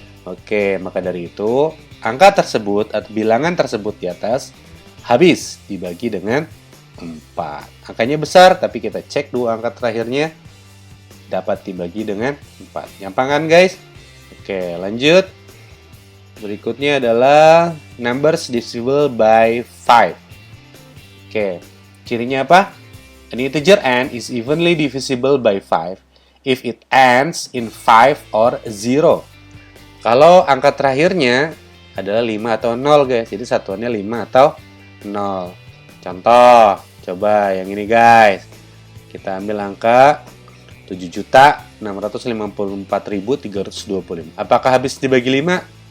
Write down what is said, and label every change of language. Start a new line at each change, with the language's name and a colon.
Indonesian: Oke, maka dari itu angka tersebut atau bilangan tersebut di atas habis dibagi dengan 4. Angkanya besar, tapi kita cek dua angka terakhirnya dapat dibagi dengan 4. Gampang kan, guys? Oke, lanjut. Berikutnya adalah
English: numbers divisible by 5.
Indonesian: Oke, cirinya apa?
English: An integer n is evenly divisible by 5 if it ends in 5 or 0.
Indonesian: Kalau angka terakhirnya adalah 5 atau 0, guys. Jadi satuannya 5 atau 0. Contoh, coba yang ini, guys. Kita ambil angka 7.654.325. Apakah habis dibagi 5?